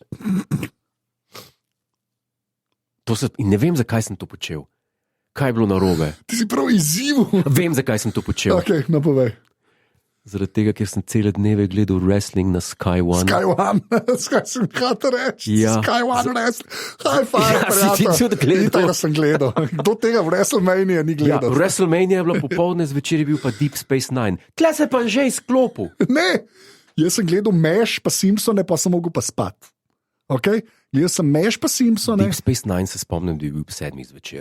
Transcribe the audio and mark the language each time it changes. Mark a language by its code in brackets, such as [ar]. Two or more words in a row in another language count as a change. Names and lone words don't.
[sl] In ne vem, zakaj sem to počel. Kaj je bilo narobe? Ti si prav izziv. Vem, zakaj sem to počel. Ok, napovej. Zaradi tega, ker sem cele dneve gledal wrestling na Sky One. Sky One, skaj sem hotel reči. Ja. Sky One wrestling. [en] High five, [sl] Ja, si ti tudi gledal. Tega sem gledal. Kdo tega v WrestleMania ni Ja, gledal? WrestleMania je bila popoldne, zvečer je bil pa Deep Space Nine. Tle se pa že izklopil. Ne, jaz sem gledal Meš pa Simpsone, pa sem mogel pa spat. Okay? Jaz sem Meš pa Simpsone. Deep Space Nine se spomnim, da je bil 7 zvečer.